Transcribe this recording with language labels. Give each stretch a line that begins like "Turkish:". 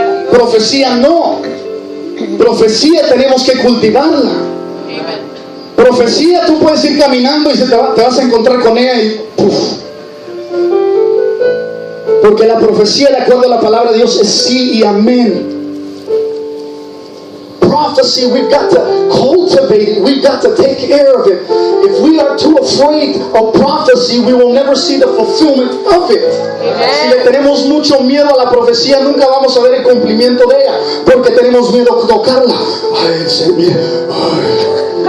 Spanish: Profecía no. Profecía tenemos que cultivarla. Profecía, tú puedes ir caminando y te vas a encontrar con ella y ¡puf! Porque la profecía, de acuerdo a la palabra de Dios, es sí y amén.
English: Prophecy, we've got to cultivate it. We've got to take care of it. If we are too afraid of prophecy, we will never see the fulfillment of it.
Spanish: Si le tenemos mucho miedo a la profecía, nunca vamos a ver el cumplimiento de ella, porque tenemos miedo a tocarla. Ay, Señor.